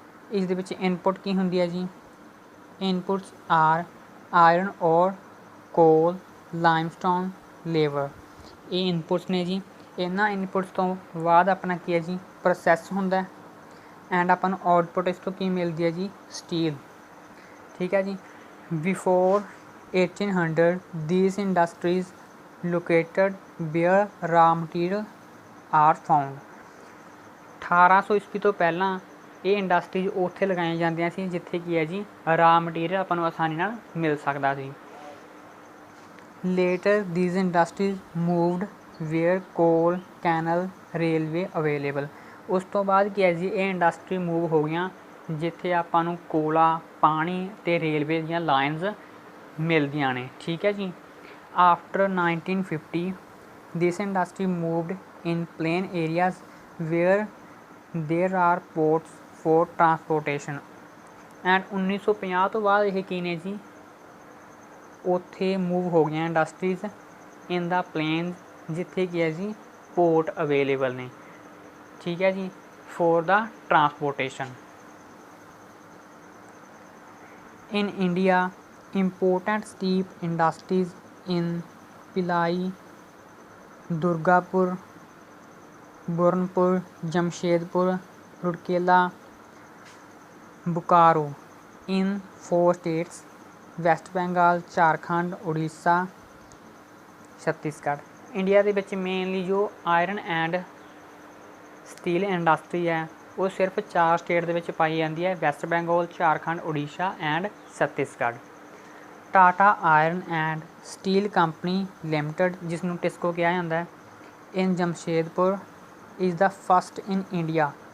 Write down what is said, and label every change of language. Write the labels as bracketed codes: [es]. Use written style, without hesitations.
[pa] ਇਸ ਦੇ ਵਿੱਚ ਇਨਪੁਟ ਕੀ ਹੁੰਦੀ ਹੈ ਜੀ, [en] inputs are iron ore, [pa] ਕੋਲ, ਲਾਈਮਸਟੋਨ, ਲੇਬਰ। ਇਹ ਇਨਪੁਟਸ ਨੇ ਜੀ। ਇਹਨਾਂ ਇਨਪੁਟਸ ਤੋਂ ਬਾਅਦ ਆਪਣਾ ਕੀ ਹੈ ਜੀ ਪ੍ਰੋਸੈਸ ਹੁੰਦਾ ਐਂਡ ਆਪਾਂ ਨੂੰ ਆਊਟਪੁੱਟ ਇਸ ਤੋਂ ਕੀ ਮਿਲਦੀ ਹੈ ਜੀ ਸਟੀਲ, ਠੀਕ ਹੈ ਜੀ। [en] Before 1800 these industries located where raw material are found। [pa] 1800 ਈਸਵੀ ਤੋਂ ਪਹਿਲਾਂ ਇਹ ਇੰਡਸਟਰੀਜ਼ ਉੱਥੇ ਲਗਾਈਆਂ ਜਾਂਦੀਆਂ ਸੀ ਜਿੱਥੇ ਕੀ ਹੈ ਜੀ ਰਾ ਮਟੀਰੀਅਲ ਆਪਾਂ ਨੂੰ ਆਸਾਨੀ ਨਾਲ ਮਿਲ ਸਕਦਾ ਸੀ। [en] Later these industries moved where coal, canal, railway available. [pa] ਉਸ ਤੋਂ ਬਾਅਦ ਕੀ ਹੈ ਜੀ ਇਹ ਇੰਡਸਟਰੀ ਮੂਵ ਹੋ ਗਈਆਂ ਜਿੱਥੇ ਆਪਾਂ ਨੂੰ ਕੋਲਾ, ਪਾਣੀ ਅਤੇ ਰੇਲਵੇ ਦੀਆਂ ਲਾਈਨਸ ਮਿਲਦੀਆਂ ਨੇ, ਠੀਕ ਹੈ ਜੀ। [en] After 1950 this industry moved in plain areas where there are ports for transportation. [pa] And 1950 ਤੋਂ ਬਾਅਦ ਇਹ ਕੀ ਨੇ ਜੀ ਉੱਥੇ ਮੂਵ ਹੋ ਗਈਆਂ ਇੰਡਸਟਰੀਜ਼ [en] in the plain [pa] ਜਿੱਥੇ ਕੀ ਹੈ ਜੀ ਪੋਰਟ ਅਵੇਲੇਬਲ ਨੇ, ਠੀਕ ਹੈ ਜੀ, [en] For the transportation. In India, important steel industries in Pillai, Durgapur, Burnpur, Jamshedpur, Rourkela, Bokaro in 4 states [pa] West Bengal, Jharkhand, Orissa, Chhattisgarh. India ਦੇ ਵਿੱਚ ਮੇਨਲੀ ਜੋ ਆਇਰਨ ਐਂਡ ਸਟੀਲ ਇੰਡਸਟਰੀ ਹੈ ਉਹ ਸਿਰਫ 4 ਸਟੇਟ ਦੇ ਵਿੱਚ ਪਾਈ ਜਾਂਦੀ ਹੈ, West Bengal, Jharkhand, Orissa and Chhattisgarh. Tata iron and steel company limited, ਜਿਸ ਨੂੰ ਟਿਸਕੋ ਕਿਹਾ ਜਾਂਦਾ ਹੈ, [en] In Jamshedpur is the first in India.